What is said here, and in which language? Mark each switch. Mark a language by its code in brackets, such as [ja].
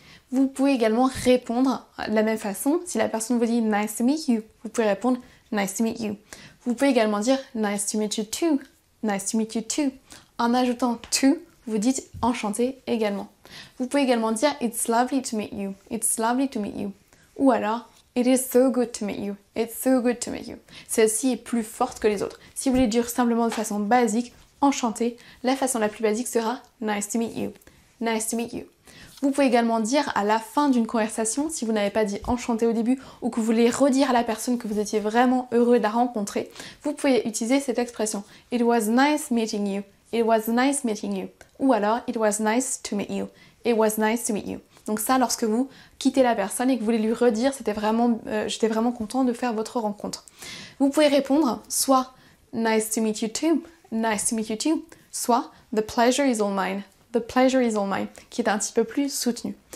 [fr] Vous pouvez également répondre de la même façon. Si la personne vous dit [en] nice to meet you, [fr] vous pouvez répondre nice to meet you. Vous pouvez également dire [en] nice to meet you too. [fr] En ajoutant to, vous dites enchanté également. Vous pouvez également dire [en] It's lovely to meet you. [fr] Ou alors [en] It is so good to meet you. [fr] Celle-ci est plus forte que les autres. Si vous voulez dire simplement de façon basique, enchanté, la façon la plus basique sera [en] Nice to meet you. [fr] Vous pouvez également dire à la fin d'une conversation, si vous n'avez pas dit enchanté au début ou que vous voulez redire à la personne que vous étiez vraiment heureux de la rencontrer, vous pouvez utiliser cette expression. [en] It was nice meeting you. It was nice meeting you. [fr] Ou alors, [en] it was nice to meet you. It was nice to meet you. [fr] Donc ça, lorsque vous quittez la personne et que vous voulez lui redire, j'étais vraiment content de faire votre rencontre. Vous pouvez répondre soit [en] nice to meet you too, nice to meet you too, soit the pleasure is all mine, the pleasure is all mine, [fr] qui est un petit peu plus soutenu.